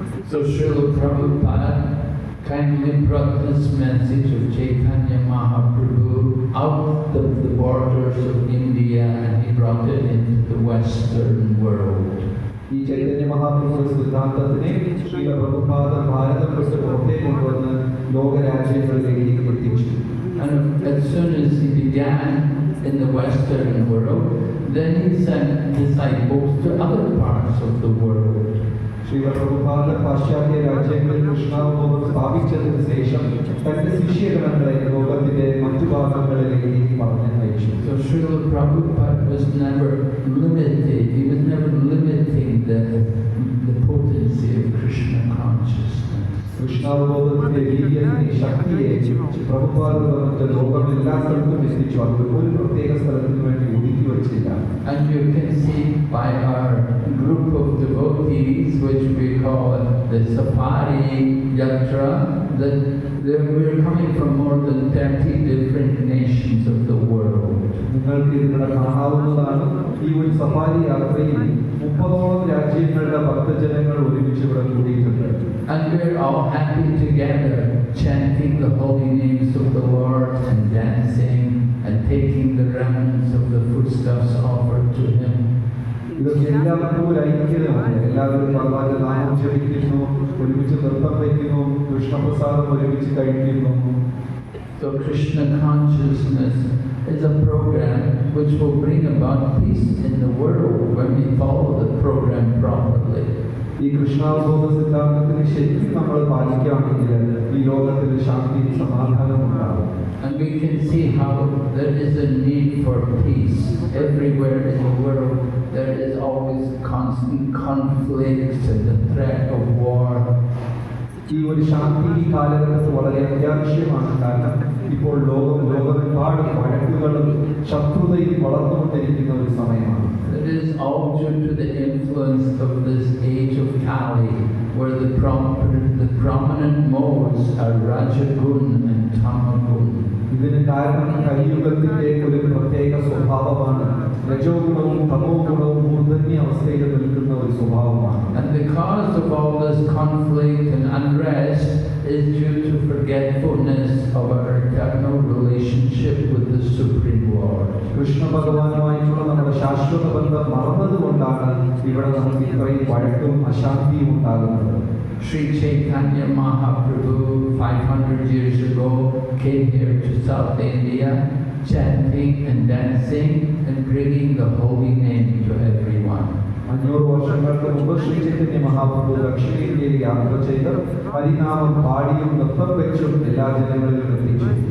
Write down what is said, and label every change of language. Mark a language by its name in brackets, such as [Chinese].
[English] So Srila Prabhupada kindly brought this message of Chaitanya Mahaprabhu out of the borders of India and he brought it into the Western world. [Malayalam] ഈ ചൈതന്യ മഹാപ്രഭുവിന്റെ സിദ്ധാന്തത്തിനെ ശ്രീല പ്രഭുപാദ ഭാരതം വിട്ട് പുറത്തേക്ക് കൊണ്ടുവന്ന് ലോകരാജ്യങ്ങളിലേക്ക് എത്തിച്ചു. [English] And as soon as he began in the Western world, then he sent disciples to other parts of the world. [Malayalam] Srila Prabhupada പാശ്ചാത്യ രാജ്യങ്ങളിൽ കൃഷ്ണാവബോധം സ്ഥാപിച്ചതിന് ശേഷം തന്റെ ശിഷ്യഗണങ്ങളെ ലോകത്തിന്റെ മറ്റു ഭാഗങ്ങളിലേക്ക് പറഞ്ഞു അയച്ചു. [English] So Srila Prabhupada was never limited. He was never limiting the potency of Krishna consciousness. [Malayalam] കൃഷ്ണാവബോധത്തിന്റെ വീര്യത്തിനെ ശക്തിയെ പ്രഭുപാദ വന്നിട്ട് ലോകം എല്ലാ സ്ഥലത്തും എത്തിച്ചു. അത് ഒരു പ്രത്യേക സ്ഥലത്തിന് വേണ്ടി ഒതുക്കി വച്ചില്ല. [English] And you can see by our group of devotees, which we call the Safari Yatra, that we're coming from more than 30 different nations of the world. [Malayalam] നിങ്ങൾക്ക് ഇതിവിടെ കാണാവുന്നതാണ്. ഈ ഒരു സഫാരി യാത്രയിൽ 30ഓളം രാജ്യങ്ങളുടെ ഭക്തജനങ്ങൾ ഒരുമിച്ച് ഇവിടെ കൂടിയിട്ടുണ്ട്. [English] And we're all happy together, chanting the holy names of the Lord and dancing and taking the remnants of the foodstuffs offered to Him. [Malayalam] ഇതൊക്കെ എല്ലാവർക്കും ഒരു ഐക്യതയാണ്. എല്ലാവരും ഭഗവാന്റെ നാമം ജപിക്കുന്നു, ഒരുമിച്ച് നൃത്തം വയ്ക്കുന്നു, കൃഷ്ണപ്രസാദം ഒരുമിച്ച് കഴിക്കുന്നു. [English] So Krishna consciousness is a program which will bring about peace in the world when we follow the program properly. [Malayalam] ഈ കൃഷ്ണാവബോധ സിദ്ധാന്തത്തിന് ശരിക്കും നമ്മൾ പാലിക്കുകയാണെങ്കിൽ ഈ ലോകത്തിൽ ശാന്തി സമാധാനം ഉണ്ടാകും. [English] And we can see how there is a need for peace everywhere in the world. There is always constant conflict and the threat of war. [Malayalam] ഈ ഒരു ശാന്തി ഈ കാലഘട്ടത്തിൽ വളരെ അത്യാവശ്യമാണ്. കാരണം ഇപ്പോൾ ലോകമെമ്പാടും വഴക്കുകളും ശത്രുതയും വളർന്നുകൊണ്ടിരിക്കുന്ന ഒരു സമയമാണ്. [English] It is all due to the influence of this age of Kali, where the prominent modes are Rajagun and Tamagun. [Malayalam] ഇതിന് കാരണം കലിയുഗത്തിന്റെ ഒരു പ്രത്യേക സ്വഭാവമാണ്. രജോ ഗുണവും തമോ ഗുണവും മൂർധന്യ അവസ്ഥയിൽ നിൽക്കുന്ന ഒരു സ്വഭാവമാണ്. [English] And the cause of all this conflict and unrest is due to forgetfulness of our eternal relationship with the Supreme Lord. [Malayalam] Krishna ഭഗവാനുമായിട്ടുള്ള നമ്മുടെ ശാശ്വത ബന്ധം മറന്നതുകൊണ്ടാണ് ഇവിടെ നമുക്ക് ഇത്രയും വഴക്കും അശാന്തിയും ഉണ്ടാകുന്നത്. [English] Sri Chaitanya Mahaprabhu 500 years ago came here to South India, chanting and dancing and bringing the holy name to everyone. [Malayalam] 500 വർഷങ്ങൾക്ക് മുമ്പ് ശ്രീ ചൈതന്യ മഹാപ്രഭു ദക്ഷിണേന്ത്യയിൽ യാത്ര ചെയ്ത് ഹരിനാമം പാടിയും നൃത്തം വെച്ചും എല്ലാ ജനങ്ങളിലും എത്തിച്ചു.